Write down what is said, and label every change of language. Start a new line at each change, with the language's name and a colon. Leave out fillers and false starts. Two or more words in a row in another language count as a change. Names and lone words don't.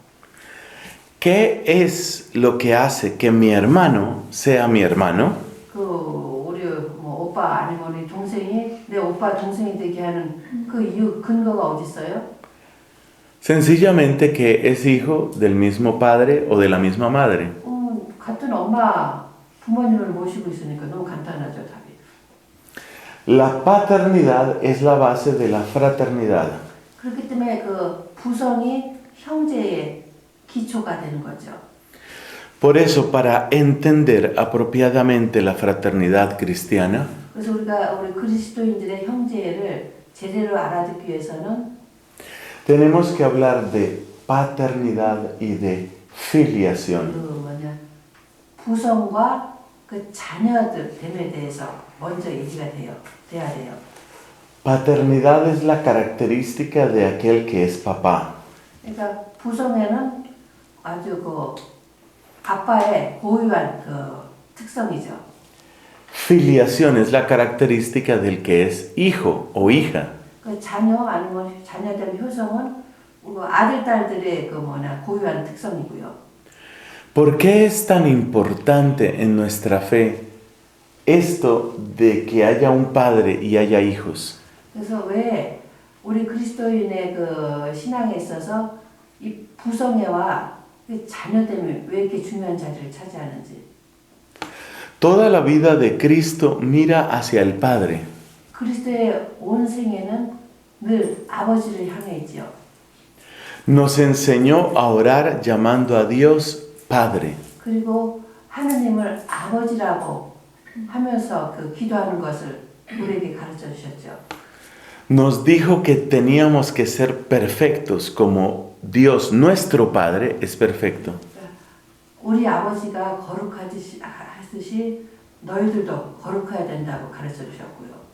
Spanish: ¿Qué es lo que hace que mi hermano sea mi hermano?
Korean: 그 우리 뭐 오빠 아니면 우리 동생이 내 오빠 동생이 되게 하는 그 이유 근거가 어디 있어요?
Spanish: Sencillamente que es hijo del mismo padre o de la misma madre.
Korean: 같은 엄마 부모님을 모시고 있으니까 너무 간단하죠 답이.
Spanish: La paternidad es la base de la fraternidad.
Korean: 그렇기 때문에 그 부성이 형제의 기초가 되는 거죠.
Spanish: Por eso, para entender apropiadamente la fraternidad cristiana,
Korean: 그래서 우리 그리스도인들의 형제를 제대로 알아듣기 위해서는
Spanish: tenemos que hablar de paternidad y de filiación.
Korean: 부성과 그 자녀됨에 대해서 먼저 얘기가 돼야 돼요.
Spanish: Paternidad es la característica de aquel que es papá.
Korean: 그러니까 부성에는 아주 그 아빠의 고유한 그 특성이죠.
Spanish: Filiación es la característica del que es hijo o hija.
Korean: 그 자녀 아니면 자녀된 효성은 아들 딸들의 그 고유한 특성이고요.
Spanish: ¿Por qué es tan importante en nuestra fe esto de que haya un padre y haya hijos?
Korean: 그래서 왜 우리 그리스도인의 그 신앙에 있어서 이 부성애와 그 자녀됨이 왜 이렇게 중요한 자리를 차지하는지.
Spanish: Toda la vida de Cristo mira hacia el Padre.
Korean: 그리스도의 온 생애는 늘 아버지를 향해 있지요.
Spanish: Nos enseñó a orar llamando a Dios Padre.
Korean: 그리고 하느님을 아버지라고 하면서 그 기도하는 것을 우리에게 가르쳐 주셨죠.
Spanish: Nos dijo que teníamos que ser perfectos como Dios nuestro Padre es perfecto.
Korean: 우리 아버지가 거룩하듯이 너희들도 거룩해야 된다고 가르쳐 주셨고요.